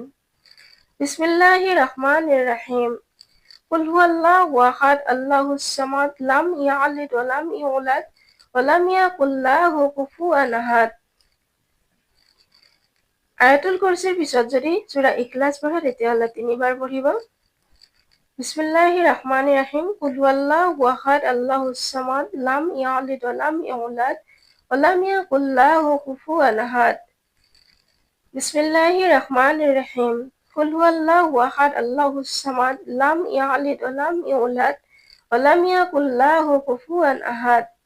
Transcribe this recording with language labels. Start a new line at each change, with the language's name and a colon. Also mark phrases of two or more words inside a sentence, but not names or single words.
Arabic: بسم الله الرحمن الرحيم. قل هو الله أحد الله الصمد لم يلد ولم يولد ولم يكن له كفوا أحد.
Assamese: আয়াতুল কুৰসীৰ পিছত যদি সূৰা ইখলাছ পঢ়ে তেতিয়াহ'লে 3 বাৰ পঢ়িব।
Arabic: بسم الله الرحمن الرحيم. قل هو الله أحد الله الصمد لم يلد ولم يولد ولم يكن له كفوا أحد. بسم الله الرحمن الرحيم. قل هو الله أحد الله الصمد لم يلد ولم يولد ولم يكن له كفوا أحد.